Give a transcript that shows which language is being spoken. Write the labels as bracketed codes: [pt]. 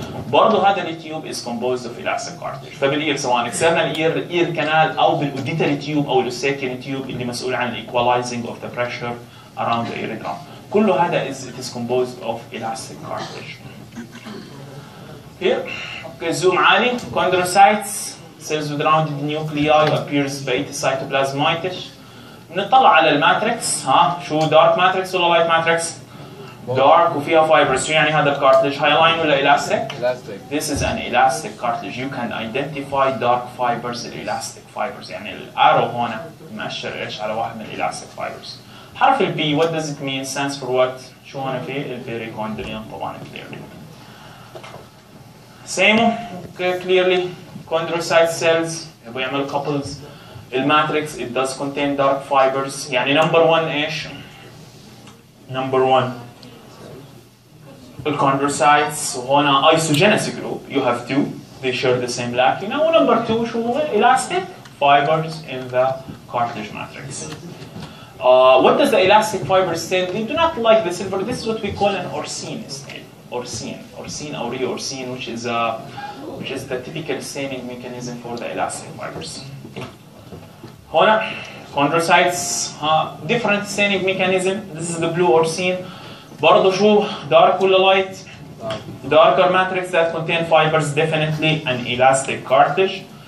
[en] برضه هذا التيوب is composed of elastic cartilage. فبالاير سواء اكسترنال اير كانال او بالاوديتري تيوب او السكند تيوب اللي مسؤول عن الايكوالايزنج of the pressure around the ear drum. كل هذا it is composed of elastic cartilage. Here, okay, zoom عالي. Chondrocytes, cells with rounded nuclei appears بقية السيتوبلازم whitish. [ar] بنطلع على الماتريكس ها شو دارك ماتريكس ولا لايت ماتريكس؟ دارك وفيها فايبرز. شو يعني هذا الكارتلج؟ هايلاين ولا elastic؟ [en] Elastic. This is an elastic cartilage. You can identify dark fibers elastic fibers. [ar] يعني الارو هون مؤشر ايش على واحد من elastic fibers. [en] حرف البي what does it mean? Stands for what؟ [ar] شو هون في؟ البيريكوندريوم طبعا clearly. [en] Same, okay, clearly, chondrocyte cells, بيعمل couples. الماتريكس it does contain dark fibers. يعني number one ايش؟ Number one الchondrocytes وهنا isogenesis group. You have two, they share the same lacking. Now number two شو هو؟ Elastic fibers in the cartilage matrix. What does the elastic fibers stain? They do not like the silver. This is what we call an Orsine stain. Orsine or Orsine, which is the typical staining mechanism for the elastic fibers. هنا chondrocytes different staining mechanism. This is the blue Orsine. [ar] برضه شو dark ولا light? [en] Darker matrix that contain fibers definitely an elastic cartilage.